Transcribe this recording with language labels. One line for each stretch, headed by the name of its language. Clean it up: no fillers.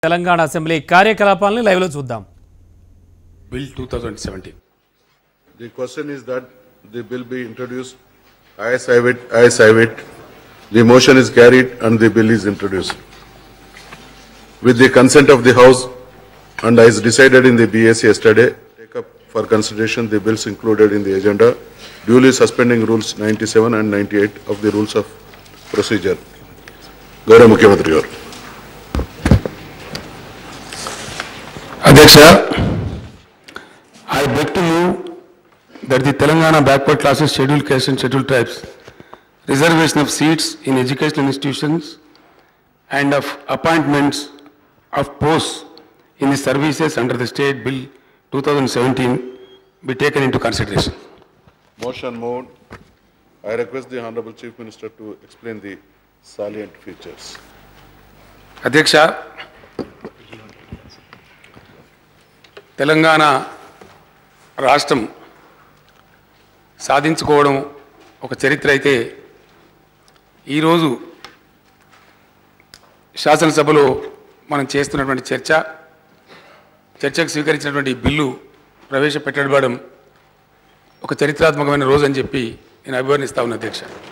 Telugu: Telangana assembly కార్యకలాపాలను live లో చూద్దాం.
English: Bill 2017. The question is that the bill be introduced. I have it. The motion is carried and the bill is introduced. With the consent of the House and as decided in the BSc yesterday, take up for consideration the bills included in the agenda, duly suspending rules 97 and 98 of the rules of procedure.
Telugu: Gaurav Mukhyamantri garu.
English: Adhyaksha, I beg to move that the Telangana backward classes, scheduled castes and scheduled tribes reservation of seats in educational institutions and of appointments of posts in the services under the State Bill 2017 be taken into consideration. Motion moved. I request the Honorable Chief Minister to explain the salient features.
Telugu: Adhyaksha, Telangana రాష్ట్రం సాధించుకోవడం ఒక చరిత్ర అయితే ఈరోజు శాసనసభలో మనం చేస్తున్నటువంటి చర్చకు స్వీకరించినటువంటి bill ప్రవేశపెట్టబడడం ఒక చరిత్రాత్మకమైన రోజు అని చెప్పి నేను అభివర్ణిస్తా ఉన్నా అధ్యక్ష.